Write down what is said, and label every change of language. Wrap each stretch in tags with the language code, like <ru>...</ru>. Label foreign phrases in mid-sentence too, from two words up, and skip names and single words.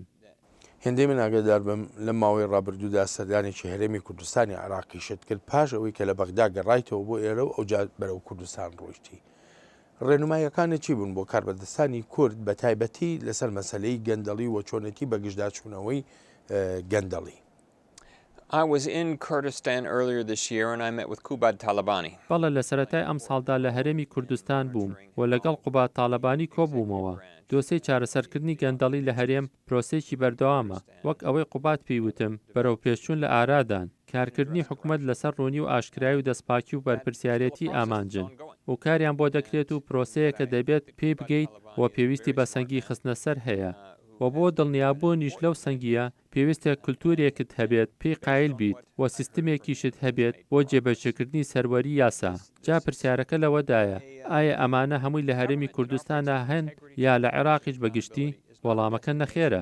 <ckb>هێندەی من ئاگادار بم لە ماوەی ڕابردوودا سەردانێکی هەرێمی کوردستانی عێراقی شت کرد پاش ئەوەی کە لە بەغدا گەڕایتەوە بۆ ئێرە و ئەوجا بەرەو کوردستان ڕۆیشتی. ڕێنماییەکانە چی بوون بۆ کاربەدەستانی کورد بە تایبەتی لەسەر مەسلەی گەندەڵی و چۆنێتی بەگشتداچوونەوەی گەندەڵی؟</ckb> <en>I was in Kurdistan earlier this year and I met with Qubad Talabani.</en> <ckb>بەڵێ لە سەرەتای ئەم ساڵدا لە هەرێمی کوردستان بووم و لەگەڵ قوباد تاالبانی کۆبوومەوە دۆسەی چارەسەرکردنی گەندەڵی لە هەرێم پرۆسێکی بەردەوامە وەک ئەوەی قوباد پێیوتم بەرەو پێشچوون لە ئارادان کارکردنی حکوومەت لەسەر ڕوونی و ئاشکرایی و دەستپاکی و بەرپرسیارەتی ئامانجن و کاریان بۆ دەکرێت و پرۆسەیە کە دەبێت پێی بگەیت و پێویستی بە سەنگی خستنە سەر هەیە و بۆ دڵنیابوونیش لەو سەنگیە پێویستە کولتورێکت هەبێت پێی قایل بیت و سیستمێکیشت هەبێت بۆ جێبەجێکردنی سەروەری یاسا جا پرسیارەکە لەوەدایە ئایا ئەمانە هەمووی لە هەرێمی کوردستانە هەن یا لە عێراقیش بەگشتی وەڵامەکە نەخێرە.</ckb>